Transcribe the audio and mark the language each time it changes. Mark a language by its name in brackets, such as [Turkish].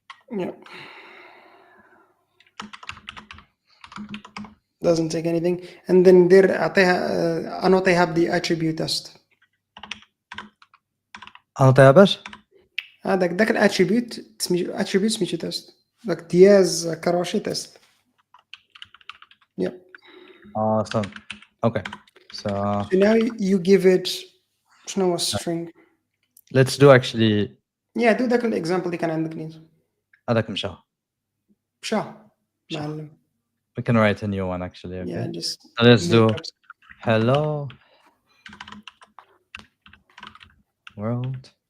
[English] Yeah. Doesn't take anything, and then there [Arabic] أعطيها أنوطيها بدي [English] attribute test. [Arabic] أعطيها باش؟ ذاك الاتريبيوت سميتو تيست, داك دياز كروشي تيست. [English] Yeah. Awesome. Okay. So now you give it [Arabic] شنو هو [English] string. let's do actually. Yeah, do [Arabic] ذاك الاكزامبل اللي كان عندك نيت. هذاك مشى. معلم. [English] We can write a new one actually. Okay. Yeah, just so let's do hello world.